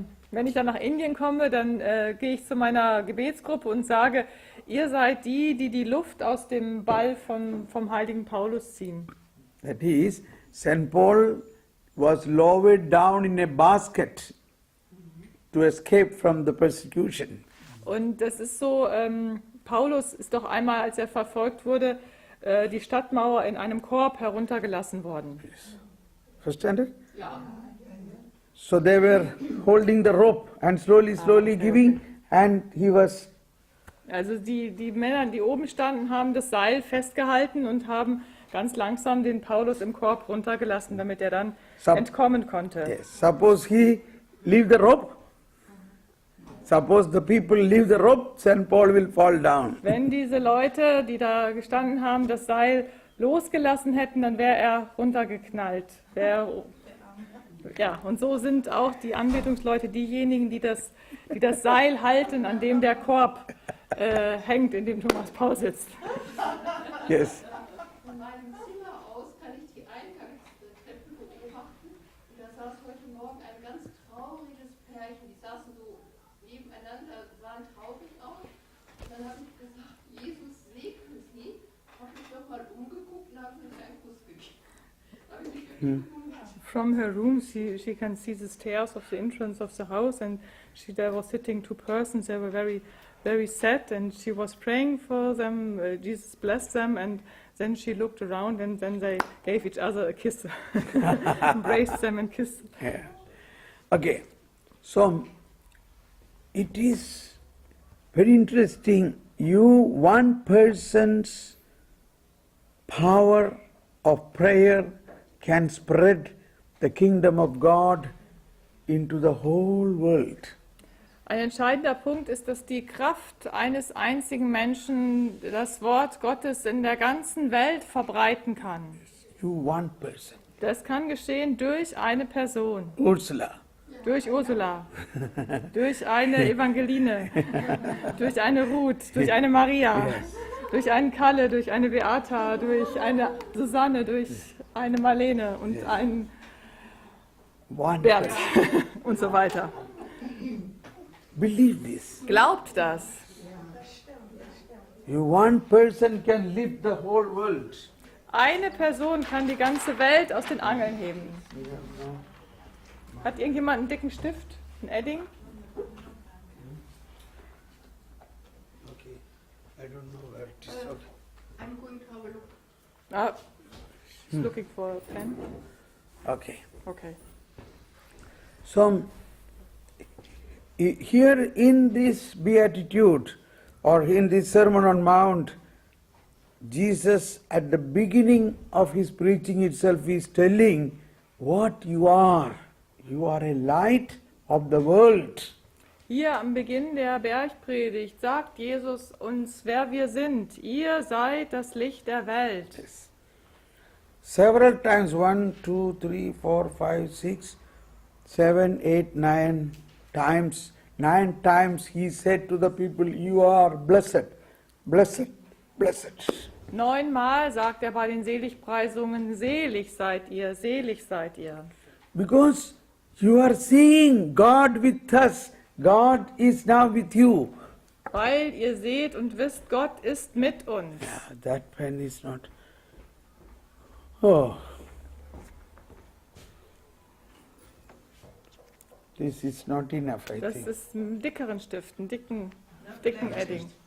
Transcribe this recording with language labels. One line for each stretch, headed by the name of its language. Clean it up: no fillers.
German: Wenn ich dann nach Indien komme, dann gehe ich zu meiner Gebetsgruppe und sage, ihr seid die, die die Luft aus dem Ball vom heiligen Paulus ziehen.
English: That is, St. Paul was lowered down in a basket to escape from the persecution.
German: Und das ist so, Paulus ist doch einmal, als er verfolgt wurde, die Stadtmauer in einem Korb heruntergelassen worden.
English: Understand it? So they were holding the rope and slowly giving, and he was. Also die Männer, die oben standen, haben das Seil festgehalten und haben ganz langsam den Paulus im Korb runtergelassen, damit er dann entkommen konnte. Yes. Suppose he leave the rope. Suppose the people leave the rope, St. Paul will fall down.
German: Wenn diese Leute, die da gestanden haben, das Seil losgelassen hätten, dann wäre er runtergeknallt. Ja, und so sind auch die Anbetungsleute diejenigen, die das Seil halten, an dem der Korb hängt, in dem Thomas Paul sitzt.
English: Yes.
German: Von meinem Zimmer aus kann ich die Eingangstreppen beobachten. Und da saß heute Morgen ein ganz trauriges Pärchen. Die saßen so nebeneinander, sahen traurig aus. Und dann habe ich gesagt, Jesus segne sie. Habe mich doch mal umgeguckt und habe mir einen Kuss gegeben. Habe ich mich wirklich gewundert.
English: From her room, she can see the stairs of the entrance of the house, and there was sitting two persons. They were very, very sad, and she was praying for them. Jesus blessed them, and then she looked around, and then they gave each other a kiss, embraced them and kissed. Yeah. Okay. So it is very interesting. One person's power of prayer can spread the kingdom of God into the whole world.
German: Ein entscheidender Punkt ist, dass die Kraft eines einzigen Menschen das Wort Gottes in der ganzen Welt verbreiten kann.
English: One person.
German: Das kann geschehen durch eine Person. Ursula. Durch Ursula, durch eine Evangeline, durch eine Ruth, durch eine Maria, durch einen Kalle, durch eine Beata, durch eine Susanne, durch eine Marlene und einen Bernd und so weiter.
English: Believe this.
German: Glaubt das.
English: One person can lift the whole world.
German: Eine Person kann die ganze Welt aus den Angeln heben. Hat irgendjemand einen dicken Stift? Ein Edding?
English: Okay. I don't know where it is. Okay. I'm going to have a look. Ah, she's looking for a pen. Okay. Okay. So, here in this beatitude or in this Sermon on Mount, Jesus at the beginning of his preaching itself is telling what you are. You are a light of the world.
German: Hier am Beginn der Bergpredigt sagt Jesus uns, wer wir sind. Ihr seid das Licht der Welt.
English: Yes. Several times, 1, 2, 3, 4, 5, 6, 7, 8, 9 times. 9 times he said to the people, you are blessed, blessed, blessed.
German: 9-mal sagt er bei den Seligpreisungen, selig seid ihr, selig seid ihr.
English: Because you are seeing God with us. God is now with you.
German: Weil ihr seht und wisst, Gott ist mit uns.
English: Yeah, that pen is not. Oh. This is not enough, I
German: Das
English: think.
German: ist ein dickeren Stift, einen dicken Edding.